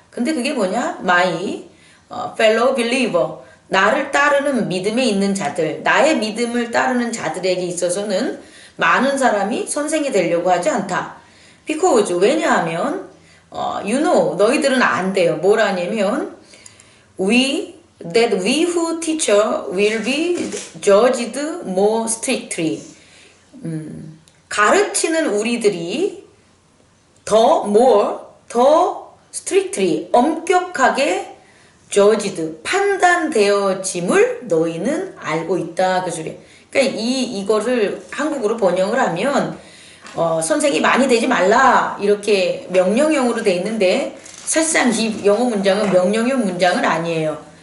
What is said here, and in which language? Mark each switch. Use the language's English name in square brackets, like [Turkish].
[Korean] 근데 그게 뭐냐? [English] My fellow believer. [Korean] 나를 따르는 믿음에 있는 자들, 나의 믿음을 따르는 자들에게 있어서는 많은 사람이 선생이 되려고 하지 않다. Because 왜냐하면 [English] you know [Korean] 너희들은 안 돼요. 뭐라냐면 [English] that we who teacher will be judged more strictly. [Korean] 가르치는 우리들이 더 strictly 엄격하게 judged 판단되어짐을 너희는 알고 있다 그 소리. 그러니까 이거를 한국어로 번역을 하면 선생이 많이 되지 말라 이렇게 명령형으로 돼 있는데 사실상 이 영어 문장은 명령형 문장은 아니에요.